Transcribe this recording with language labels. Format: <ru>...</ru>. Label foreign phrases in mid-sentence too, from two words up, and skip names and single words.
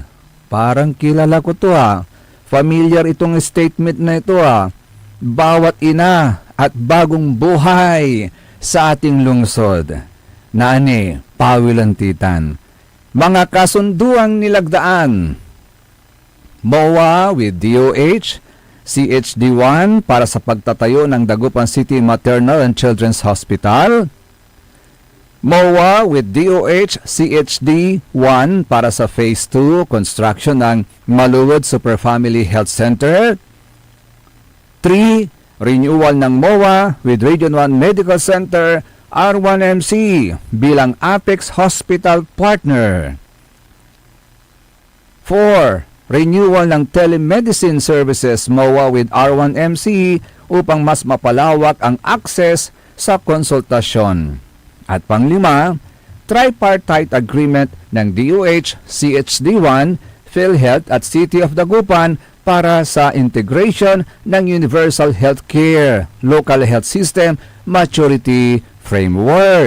<tl>Parang kilala ko to Familiar itong statement na ito Bawat ina at bagong buhay sa ating lungsod.</tl> <pag>Naani, pawilantitan.</pag> <tl>Mga kasunduang nilagdaan.</tl> <en>MOA with DOH,</en> <tl>CHD1 para sa pagtatayo ng Dagupan City Maternal and Children's Hospital.</tl> <en>MOA with DOH,</en> <tl>CHD1 para sa Phase 2 construction ng Maluwod Super Family Health Center. 3. Renewal ng</tl> <en>MOA with</en> <tl>Region 1 Medical Center, R1MC bilang Apex Hospital Partner. 4. Renewal ng</tl> <en>Telemedicine Services MOA with R1MC</en> <tl>upang mas mapalawak ang access sa konsultasyon. At pang-5,</tl> <en>tripartite agreement</en> <tl>ng DOH, CHD1, PhilHealth at City of Dagupan para sa integration ng</tl> <en>Universal Healthcare, Local Health System, Maturity Framework.</en>